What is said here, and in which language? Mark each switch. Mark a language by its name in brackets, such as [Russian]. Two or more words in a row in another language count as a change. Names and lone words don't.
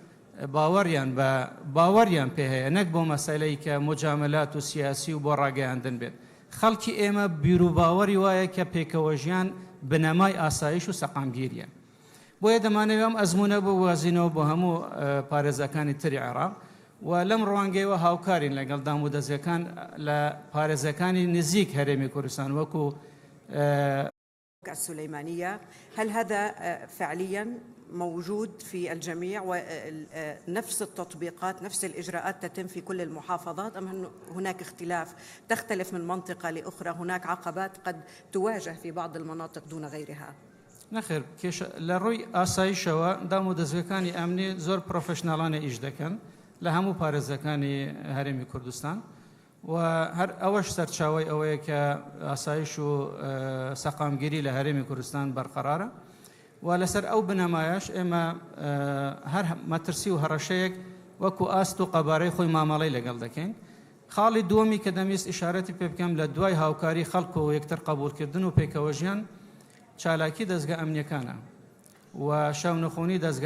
[Central Kurdish] باوەریان پێ هەیە نەک بۆ مەسەلەی کە مجاملات و سیاسی و بۆ ڕاگەیاندن بێت خەڵکی ئێمە بیر و باوەری وایە کە پێکەوە ژیان بنەمای ئاسایش و سەقامگیریە بۆیە دەمانەوێت ئەم ئەزمونە بۆ وازینەوە بۆ هەموو پارێزەکانی تری عێراق و لەم ڕوانگەیەوە هاوکارین لەگەڵ دام و دەستەکان لە پارێزەکانی نزیک هەرێمی کوردستان وەکو السليمانية. [Arabic] هل هذا فعليا موجود في الجميع ونفس التطبيقات نفس الإجراءات تتم في كل المحافظات أم هناك اختلاف تختلف من منطقة لأخرى هناك عقبات قد تواجه في بعض المناطق دون غيرها؟ [Central Kurdish] نخير كيش لروي آسایشەوە دام و دەستگاکانی ئەمنی زۆر پرۆفشناڵانە ئیش دەکەن لە هەموو پارێزەکانی هەرێمی کوردستان و هەر ئەوەش سەرچاوی ئەوەیە کە ئاسایش و سەقامگیری لە هەرێمی کوردستان بەرقەرارە و لەسەر ئەو بنەمایش ئێمە هەر مەترسی و هەڕەشەیەک وەکو ئاست و قەبارەی خۆی مامەڵەی لەگەڵ دەکەین خاڵی دووەمی کە دەمویست ئیشارەتی پێ بکەم لە دوای هاوکاری خەڵک و یەکتر قبولکردن و پێکەوە ژیان چالاکی دەستگا ئەمنیەکانە و شەو نەخۆنی دەستگا